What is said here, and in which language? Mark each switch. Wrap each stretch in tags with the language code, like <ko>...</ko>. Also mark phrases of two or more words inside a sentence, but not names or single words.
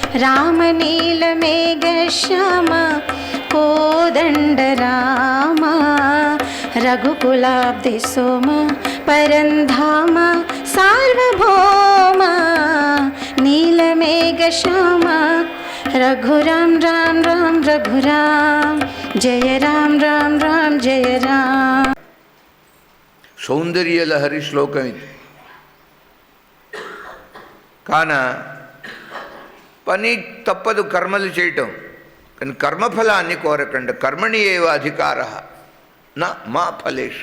<sa>रामनीलमेघश्याम कोदण्ड राम रघुकुलाब्धिसोम परन्धाम सार्वभौम नीलमेघश्याम रघुराम राम राम रघुराम जय राम राम राम जय राम.</sa> <te>సౌందర్యలహరి శ్లోకం ఇది. కాన పని తప్పదు కర్మలు చేయటం, కానీ కర్మఫలాన్ని కోరకండి.</te> <sa>కర్మణి ఏవ అధికార నా మా ఫలేషు.</sa>